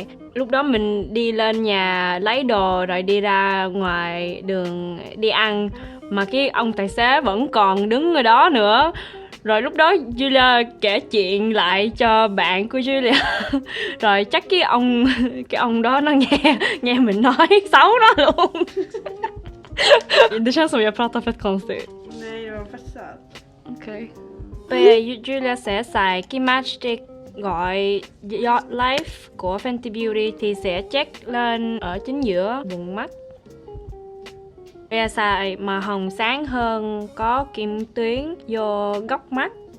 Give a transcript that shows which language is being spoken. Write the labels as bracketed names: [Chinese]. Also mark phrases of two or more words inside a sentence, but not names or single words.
[Vietnamese] Lúc đó mình đi lên nhà lấy đồ rồi đi ra ngoài đường đi ăn, mà cái ông tài xế vẫn còn đứng ở đó nữa. Rồi lúc đó Julia kể chuyện lại cho bạn của Julia. Rồi chắc cái ông đó nó nghe mình nói xấu nó luôn. [Swedish] Det känns som jag pratar fett konstigt. Nej, det var fett söt. Ok. [Vietnamese] Bây giờ Julia sẽ xài cái matchstick gọi Yacht Life của Fenty Beauty thì sẽ check lên ở chính giữa vùng mắt. Bây giờ xài màu hồng sáng hơn, có kim tuyến vô góc mắt.